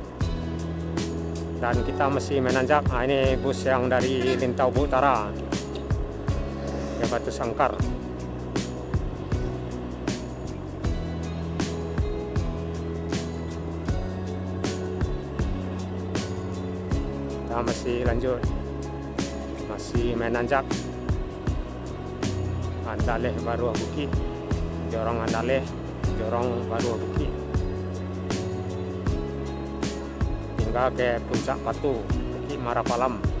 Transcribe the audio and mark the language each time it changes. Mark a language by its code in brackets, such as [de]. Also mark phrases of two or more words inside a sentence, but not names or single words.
[id] Dan kita masih menanjak. Nah, ini bus yang dari Lintau Utara ke Batu Sangkar. Kita masih lanjut, masih menanjak Andaleh Baruh Bukit, jorong Andaleh, jorong Baruh Bukit, hingga ke puncak Patu, Bukit Marapalam.